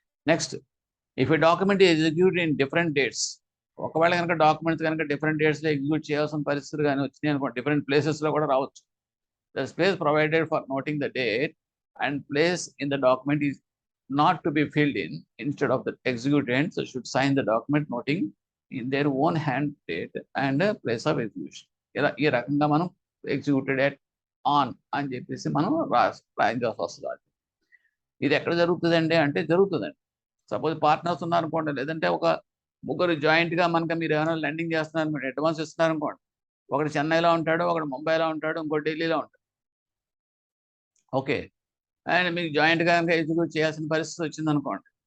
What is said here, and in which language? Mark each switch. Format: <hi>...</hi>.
<en>Next, if a document execute in different dates.</en> <te>ఒకవేళ కనుక documents కనుక డిఫరెంట్ డేట్స్లో ఎగ్జిక్యూట్ చేయాల్సిన పరిస్థితులు కానీ వచ్చినాయి అనుకోండి, డిఫరెంట్ ప్లేసెస్లో కూడా రావచ్చు.</te> <en>The space provided for noting the date and place in the document is not to be filled in. Instead of the executants should sign the document noting in their own hand date and place of execution.</en> <te>ఈ రకంగా మనం executed at on అని చెప్పేసి మనం రాయించాల్సి వస్తుంది. ఇది ఎక్కడ జరుగుతుందండి అంటే జరుగుతుందండి. సపోజ్ పార్ట్నర్స్ ఉన్నారనుకోండి, లేదంటే ఒక ముగ్గురు జాయింట్గా మనకి మీరు ఏమైనా లెండింగ్ చేస్తున్నారు, మీరు అడ్వాన్స్ ఇస్తున్నారు అనుకోండి. ఒకటి చెన్నైలో ఉంటాడు, ఒకటి ముంబైలో ఉంటాడు, ఇంకోటి ఢిల్లీలో ఉంటాడు. ఓకే, అండ్ మీకు జాయింట్గా కనుక ఎగ్జిక్యూట్ చేయాల్సిన పరిస్థితి వచ్చింది అనుకోండి.</te>